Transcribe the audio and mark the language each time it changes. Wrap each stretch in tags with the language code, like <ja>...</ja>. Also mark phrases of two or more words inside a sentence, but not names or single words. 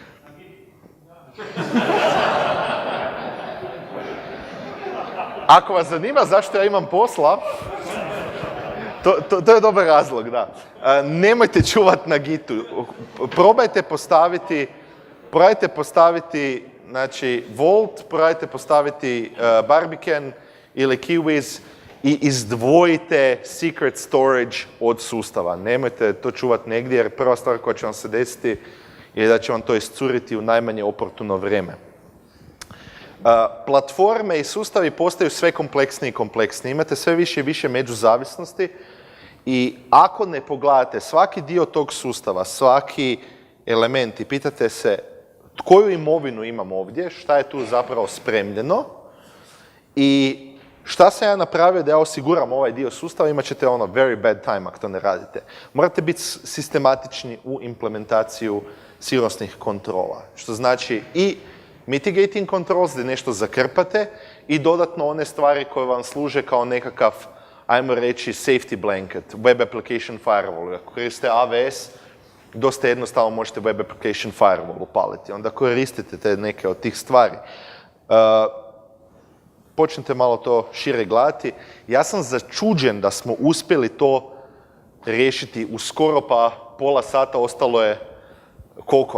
<hr>Ako vas zanima zašto ja imam posla, to je dobar razlog, da. Nemojte čuvati na Gitu. Probajte postaviti znači, Vault, probajte postaviti Barbican ili Kiwiz i izdvojite</hr> <en>secret storage</en> <hr>od sustava. Nemojte to čuvati negdje, jer prva stvar koja će vam se desiti je da će vam to iscuriti u najmanje oportuno vrijeme. Platforme i sustavi postaju sve kompleksniji i kompleksniji. Imate sve više i više međuzavisnosti i ako ne pogledate svaki dio tog sustava, svaki element i pitate se koju imovinu imam ovdje, šta je tu zapravo spremljeno i šta sam ja napravio da ja osiguram ovaj dio sustava, imat ćete</hr> <en>very bad time</en> <hr>ako to ne radite. Morate biti sistematični u implementaciju sigurnosnih kontrola, što znači i</hr> <en>mitigating controls,</en> <hr>gdje nešto zakrpate i dodatno one stvari koje vam služe kao nekakav, ajmo reći,</hr> <en>safety blanket, web application firewall.</en> <hr>Ako koristite AWS, dosta jednostavno možete</hr> <en>web application firewall</en> <hr>upaliti. Onda koristite te neke od tih stvari. Počnite malo to šire gledati. Ja sam začuđen da smo uspjeli to riješiti u skoro pa pola sata, ostalo je koliko?</hr>